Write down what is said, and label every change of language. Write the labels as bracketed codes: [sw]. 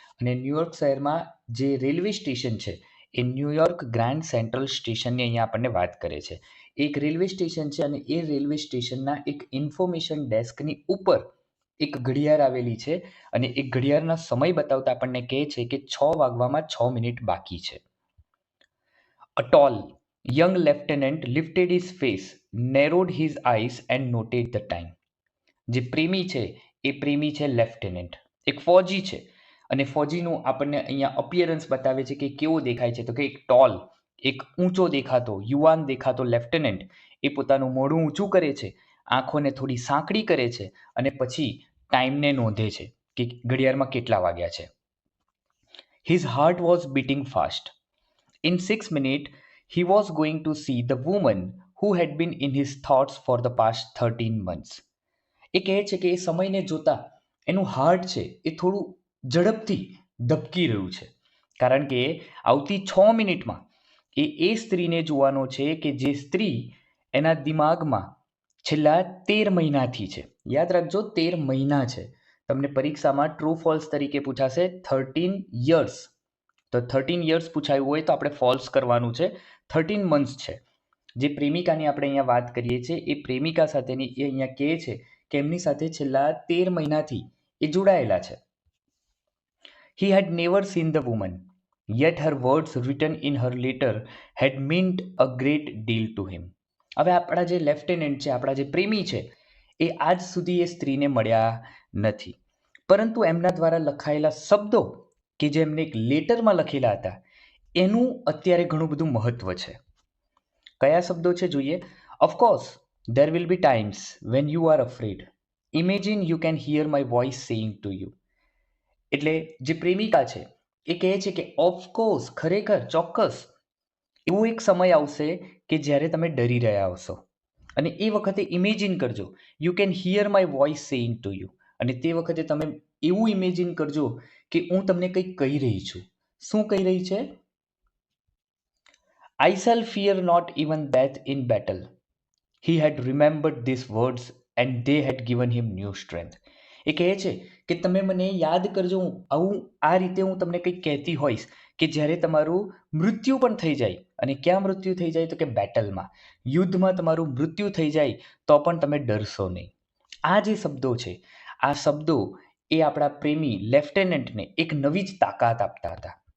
[gu] અને ન્યૂયોર્ક શહેરમાં જે રેલવે સ્ટેશન છે એ ન્યૂયોર્ક ગ્રાન્ડ સેન્ટ્રલ સ્ટેશનની અહીંયા આપણને વાત કરે છે. એક રેલવે સ્ટેશન છે અને એ રેલવે સ્ટેશનના એક ઇન્ફોર્મેશન ડેસ્કની ઉપર એક ઘડિયાળ આવેલી છે અને એ ઘડિયાળના સમય બતાવતા આપણને કહે છે કે 6 વાગવામાં 6 મિનિટ બાકી છે. [en] A tall young lieutenant lifted his face, narrowed his eyes and noted the time. [gu] જે પ્રેમી છે એ પ્રેમી છે લેફ્ટેનન્ટ, એક ફૌજી છે અને ફૌજીનું આપણને અહીંયા અપિયરન્સ બતાવે છે કે કેવો દેખાય છે. તો કે એક ટોલ, એક ઊંચો દેખાતો, યુવાન દેખાતો લેફ્ટેનન્ટ એ પોતાનું મોઢું ઊંચું કરે છે, આંખોને થોડી સાંકડી કરે છે અને પછી ટાઈમને નોંધે છે કે ઘડિયાળમાં કેટલા વાગ્યા છે. [en] His heart was beating fast. In 6 minutes, he was going to see the woman who had been in his thoughts for the past 13 months. [gu] એ કહે છે કે એ સમયને જોતા એનું હાર્ટ છે એ થોડું ઝડપથી ધબકી રહ્યું છે, કારણ કે આવતી 6 મિનિટમાં એ સ્ત્રીને જોવાનો છે કે જે સ્ત્રી એના દિમાગમાં છેલ્લા 13 મહિનાથી છે. યાદ રાખજો, 13 મહિના છે. તમને પરીક્ષામાં ટ્રુ ફોલ્સ તરીકે પૂછાશે 13 યર્સ. તો 13 યર્સ પૂછાયું હોય તો આપણે ફોલ્સ કરવાનું છે. 13 મંથ્સ છે. જે પ્રેમિકાની આપણે અહીંયા વાત કરીએ છીએ એ પ્રેમિકા સાથેની એ અહીંયા કહે છે કે એમની સાથે છેલ્લા 13 મહિનાથી એ જોડાયેલા છે. [en] He had never seen the woman, yet her words written in her letter had meant a great deal to him. [gu] હવે આપણા જે લેફ્ટેનન્ટ છે, આપણા જે પ્રેમી છે, એ આજ સુધી એ સ્ત્રીને મળ્યા નથી, પરંતુ એમના દ્વારા લખાયેલા શબ્દો કે જે એમને એક લેટરમાં લખેલા હતા એનું અત્યારે ઘણું બધું મહત્વ છે. કયા શબ્દો છે જોઈએ. [en] Of course there will be times when you are afraid. Imagine you can hear my voice saying to you. [gu] એટલે જે પ્રેમિકા છે એ કહે છે કે ઓફકોર્સ, ખરેખર, ચોક્કસ, એવો એક સમય આવશે કે જ્યારે તમે ડરી રહ્યા હશો અને એ વખતે ઇમેજિન કરજો, [en] you can hear my voice saying to you, [gu] અને તે વખતે તમે એવું ઇમેજિન કરજો કે હું તમને કંઈક કહી રહી છું. શું કહી રહી છે? [en] I shall fear not even death in battle. He had remembered these words and they had given him new strength. [gu] એ કહે છે કે તમે મને યાદ કરજો, આવું આ રીતે હું તમને કંઈક કહેતી હોઈશ કે જ્યારે તમારું મૃત્યુ પણ થઈ જાય, અને ક્યાં મૃત્યુ થઈ જાય તો કે બેટલમાં, યુદ્ધમાં તમારું મૃત્યુ થઈ જાય તો પણ તમે ડરશો નહીં. આ જે શબ્દો છે, આ શબ્દો એ આપણા પ્રેમી લેફ્ટેનન્ટને એક નવી જ તાકાત આપતા હતા.